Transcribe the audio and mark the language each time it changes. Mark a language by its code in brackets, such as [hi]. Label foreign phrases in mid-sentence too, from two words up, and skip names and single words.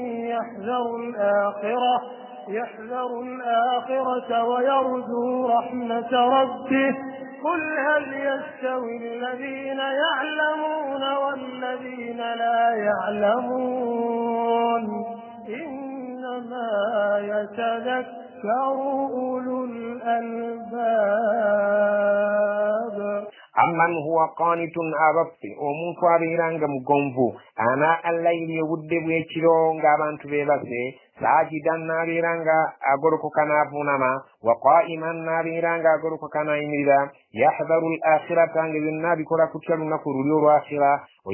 [ar] يحذر الآخرة ويرجو رحمة ربه قل هل يستوي الذين يعلمون والذين لا يعلمون إنما يتذكر أولو الألباب أمن هو قانت [lg] abaffe omuntu abeeranga mugonvu [ar] آناء الليل [lg] obudde bw'ekiro ng'abantu beebase saajidan n'abeeranga agolokoka n'avuunama [ar] وقائما [lg] n'abeeranga agolokoka n'ayimirira [ar] يحذر الآخرة [lg] nga byonna abikola kutya lunaku luli olw'akhira wa